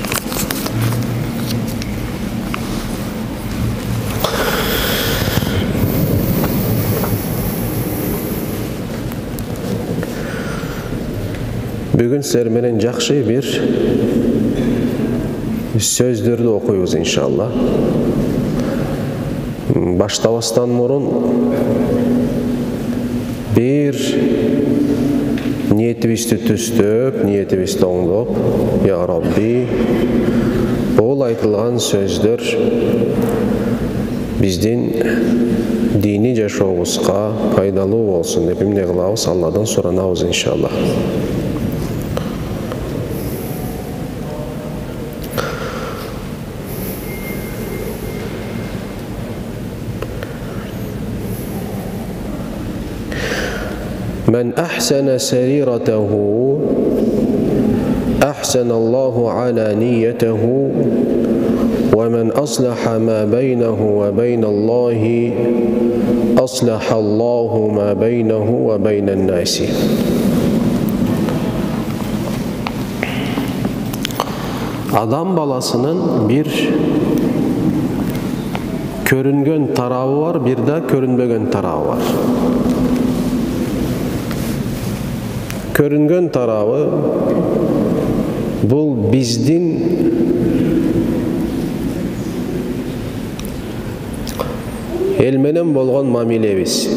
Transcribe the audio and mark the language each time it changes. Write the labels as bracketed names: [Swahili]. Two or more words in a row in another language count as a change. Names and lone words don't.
[Kyrgyz] Бүгін сіздер менен жақсы бір сөздерді оқуйбуз иншалла. Баштабастан мурун bir niyetibizди түстөп, niyetibizди оңдоп, я Rabbi, бул айтылган сөздөр биздин дини жашообузга пайдалуу болсун деп эмне кылабыз? Алладан суранабыз иншалла. [Arabic] من أحسن سريرته أحسن الله علانيته ومن أصلح ما بينه وبين الله أصلح الله ما بينه وبين الناس. [Kyrgyz] Адам баласынын bir көрүнгөн тарабы бар, bir да көрүнбөгөн тарабы бар. Көрүнгөн тарабы бул биздин эл менен болгон мамилебиз.